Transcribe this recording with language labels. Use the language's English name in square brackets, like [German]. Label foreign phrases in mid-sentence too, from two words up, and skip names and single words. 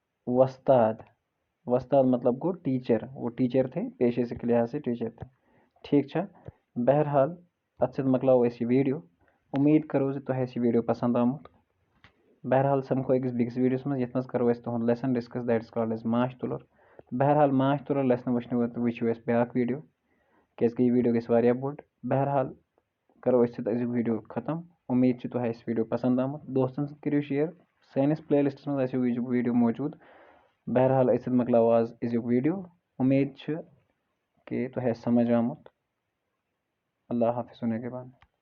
[Kashmiri] وستاد مطلب گو ٹیچر [Urdu] وہ ٹیچر تھے پیشے سے لحاظ سے ٹیچر تھے [Kashmiri] ٹھیک چھا بہرحال ات سۭتۍ مۄکلاو أسۍ یہِ ویڈیو امید کرو زِ تۄہہِ آسہِ یہِ ویڈیو پسنٛد آمُت بہرحال سمکھو أکِس بیٚکِس ویڈیوس منٛز یتھ منٛز کرو أسۍ تُہُنٛد لیسن ڈسکس [English] that is called as [Kashmiri] ماچھ تُلر بہرحال ماچھ تُلر لیسن وٕچھو أسۍ بیٛاکھ ویڈیو کیازکہِ یہِ ویڈیو گژھِ واریاہ بوٚڑ بہرحال کرو أسۍ سۭتۍ أزیُک ویڈیو ختم امید چھِ تۄہہِ آسہِ ویڈیو پسنٛد آمُت دوستن سۭتۍ کٔرِو شِیر سٲنِس پلے لسٹس منٛز آسیو أزیُک ویڈیو موجوٗد بہرحال أسۍ سۭتۍ مۄکلاو آز أزیُک ویڈیو امید چھِ کہ تۄہہِ آسہِ سمجھ آمُت اللہ حافظ نگہبان